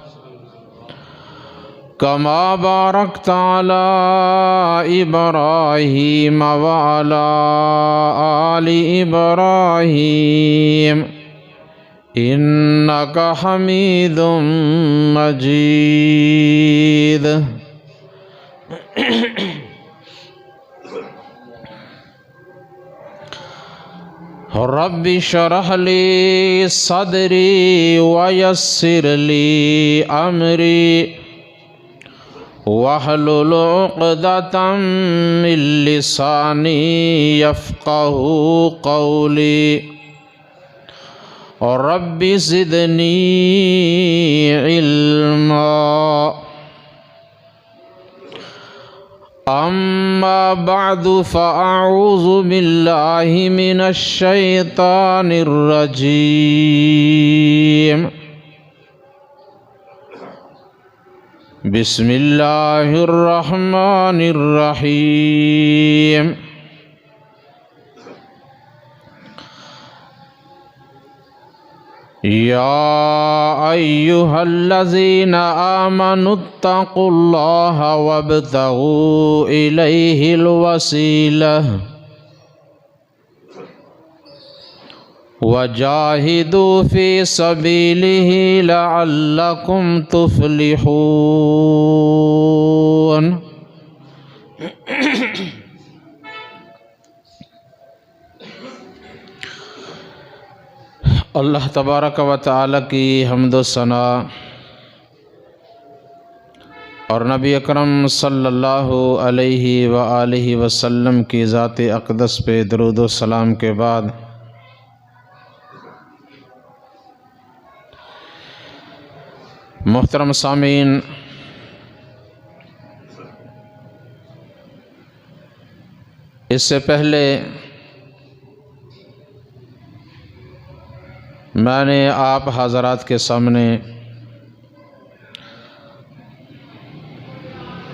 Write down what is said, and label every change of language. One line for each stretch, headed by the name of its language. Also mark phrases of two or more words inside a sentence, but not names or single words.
Arabic: كما باركت على إبراهيم وعلى آل إبراهيم إنك حميد مجيد. رب اشرح لي صدري ويسر لي أمري واحلل عقدة من لساني يفقهوا قولي رب زدني علما. أما بعد فأعوذ بالله من الشيطان الرجيم. بسم الله الرحمن الرحيم. يا أيها الذين آمنوا اتقوا الله وابتغوا إليه الوسيلة وجاهدوا في سبيله لعلكم تفلحون. الله تبارك وتعالى
Urdu: کی حمد و ثنا اور نبی اکرم
Arabic: صلى الله عليه وآله وسلم
Urdu: کی ذات اقدس پہ درود و سلام کے بعد محترم سامعین, اس سے پہلے میں نے آپ حضرات کے سامنے